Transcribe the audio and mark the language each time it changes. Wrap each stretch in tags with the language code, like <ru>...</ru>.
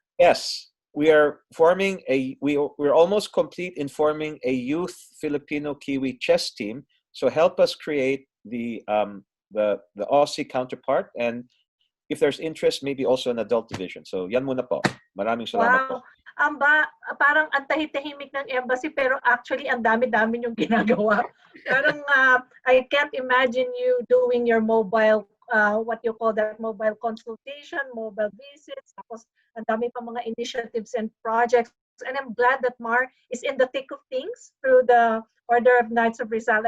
<en>Yes, we are forming we're almost complete in forming a youth Filipino Kiwi chess team. So help us create the Aussie counterpart, and if there's interest, maybe also an adult division.</en> <tl>So yan muna po. Maraming salamat po. Parang ang tahimik ng embassy, pero actually ang dami-dami yung ginagawa. Parang</tl> <en>I can't imagine you doing your mobile, what you call that, mobile consultation, mobile visits,</en> <tl>tapos ang dami pa mga</tl> <en>initiatives and projects. And I'm glad that Mar is in the thick of things through the Order of Knights of Rizal.</en>